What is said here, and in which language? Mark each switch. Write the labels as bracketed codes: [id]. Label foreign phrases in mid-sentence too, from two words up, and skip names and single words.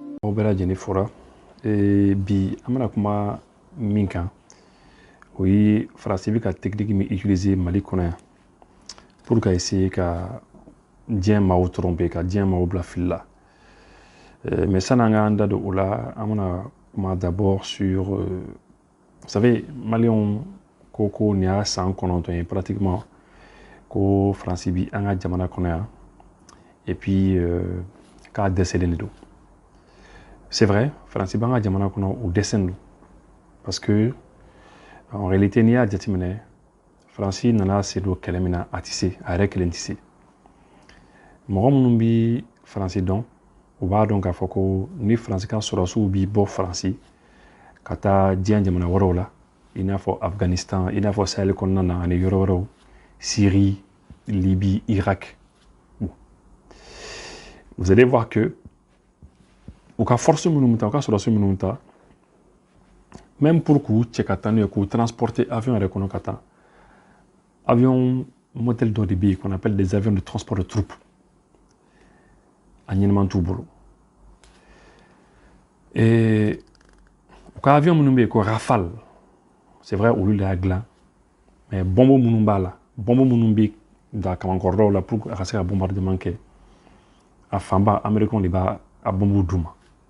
[bm] aw bɛɛ lajɛlen fora bi an bɛna kuma min kan o ye faransi bɛ ka technique min utiliser Mali kɔnɔ yan pour ka essayer ka diɲɛ maaw tromper ka diɲɛ maaw bila fili la mais san'an k'an da don o la an bɛna kuma [fr] d'abord sur vous savez Maliens [bm] ko nin y'a san 9 ye pratiquement ko faransi bi an ka jamana kɔnɔ yan [fr] et puis [bm] k'a dɛsɛlen de don. [fr] C'est vrai, [bm] faransi b'an ka jamana kɔnɔ o dɛsɛlen don [fr] parce que en réalité [bm] n'i y'a jateminɛ faransi nana se don kɛlɛ min na a tɛ se a yɛrɛ kelen tɛ se mɔgɔ minnu bɛ faransi dɔn u b'a dɔn k'a fɔ ko ni faransi ka sɔrɔdasiw b'i bɔ faransi ka taa diɲɛ jamana wɛrɛw la i n'a fɔ Afghanistan i n'a fɔ Sahel kɔnɔna na ani yɔrɔ wɛrɛw Syrie, Libye, Irak. Bon. [fr] Vous allez voir que [bm] u ka force minnu ta u ka sɔrɔdasi minnu ta [fr] même pour [bm] k'u cɛ ka taa n'u ye k'u [fr] transporter avion [bm] yɛrɛ kɔnɔ ka taa [fr] avion modèle [bm] dɔ de bɛ yen [fr] qu'on appelle des avions de transport de troupes [bm] a ɲɛnɛman t'u bolo et u ka avion minnu bɛ yen ko Rafale [fr] c'est vrai [bm] olu de y'a dilan [fr] mais bombe [bm] minnu b'a la bombe minnu bɛ da kamankɔrɔdaw la pour a ka se ka bombardement kɛ a fanba américain de b'a a bombe d'u ma